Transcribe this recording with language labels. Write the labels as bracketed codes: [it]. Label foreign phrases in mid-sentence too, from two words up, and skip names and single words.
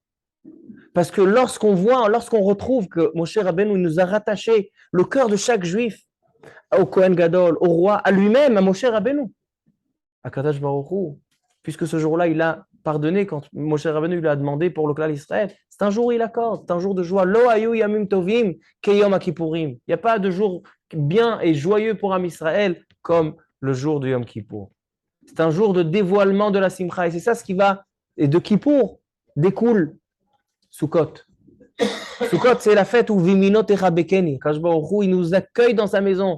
[fr] Parce que lorsqu'on retrouve que Moshe Rabbeinu nous a rattaché le cœur de chaque juif au [he] כהן גדול, [fr] au roi, à lui-même, à Moshe Rabbeinu, à [he] קדוש ברוך הוא, [fr] puisque ce jour-là, il a pardonné quand Moshe Rabbeinu lui a demandé pour le clan d'Israël. C'est un jour où il accorde, c'est un jour de joie. [he] לא היו ימים טובים כיום כפורים. [fr] Il n'y a pas de jour bien et joyeux pour Am Israël comme le jour de Yom Kippour. C'est un jour de dévoilement de la Simcha. Et c'est ça ce qui va, et de Kippour découle Sukkot. Sukkot, c'est la fête où Viminot et Rabekeni, [he] קדוש ברוך הוא, [fr] il nous accueille dans sa maison.